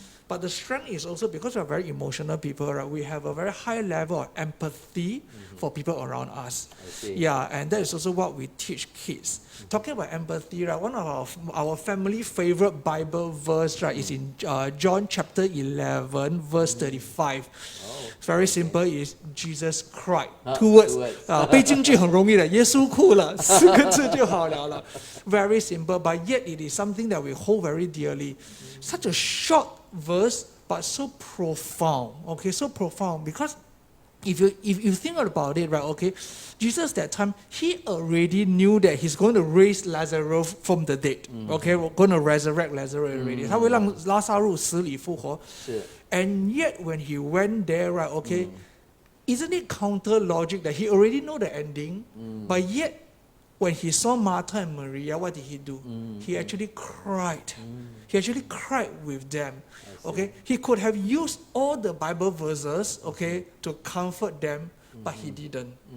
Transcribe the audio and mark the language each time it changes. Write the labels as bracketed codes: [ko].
[en] But the strength is also because we are very emotional people, right? We have a very high level of empathy for people around us. Yeah, and that is also what we teach kids. Talking about empathy, right? One of our family favorite Bible verse, right, is in John chapter 11, verse 35. Very simple, is Jesus cried. 2 words. [zh] 背京剧很容易的，耶稣哭了，4个字就好了。 [en] Very simple, but yet it is something that we hold very dearly. Such a short verse, but so profound. Okay, so profound because if you think about it, right? Okay, Jesus that time he already knew that he's going to raise Lazarus from the dead. Okay, we're going to resurrect Lazarus already. [zh] 他会让拉撒路死里复活。 [en] And yet when he went there, right? Okay, isn't it counter logic that he already know the ending, but yet when he saw Martha and Maria, what did he do? He actually cried. He actually cried with them. Okay, he could have used all the Bible verses, okay, to comfort them, but he didn't.